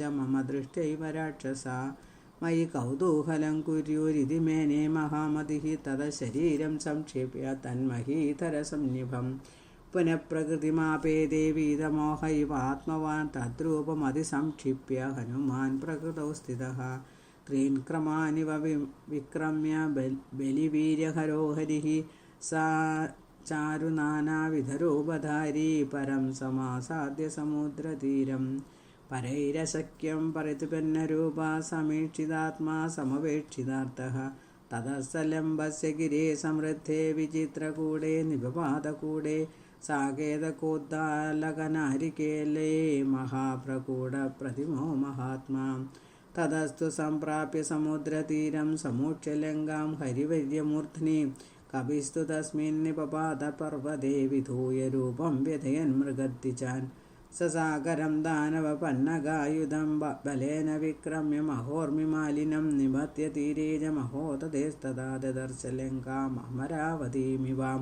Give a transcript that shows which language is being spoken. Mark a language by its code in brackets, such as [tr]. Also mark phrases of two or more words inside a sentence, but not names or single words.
[sa] मम दृष्ट्यैव राक्षसा मयि कौतूहलं कुर्युरिति मेने महामतिः तद शरीरं संक्षिप्य तन्महीधरसंनिभं पुनः प्रकृतिमापेदे वीतमोहैवात्मवान् तद्रूपमधिसंक्षिप्य हनुमान् प्रकृतौ स्थितः त्रीन् क्रमानिव विक्रम्य बलिवीर्यहरो हरिः सा चारुनानाविधरूपधारी परं समासाद्य समुद्रतीरं പരൈരശക്യം പരിതുപന്നരൂപ സമീക്ഷിതാത്മാ സമവേക്ഷിതാർത്ഥഃ തതസ്സലംബസ്യ ഗിരേ സമൃദ്ധേ വിചിത്രകൂടേ നിപപാതകൂടേ സാകേതകോദ്ദാലകനാരികേലേ മഹാപ്രകൂടപ്രതിമോ മഹാത്മാ തതസ്തു സംപ്രാപ്യ സമുദ്രതീരം സമൂക്ഷ്യ ലങ്കാം ഹരിവര്യമൂർധ്നി കവിസ്തു തസ്മിൻ നിപപാതപർവ്വതേ വിധൂയ രൂപം വ്യഥയൻ മൃഗദ്വിജാൻ സസാഗരം ദാനവപന്നഗായുധം ബലേന വിക്രമ്യ മഹോർമിമാലിനം നിമത്യ തീരേജ മഹോദതേസ്തദാ ദദർശ ലങ്കാം അമരാവതീമിവാം.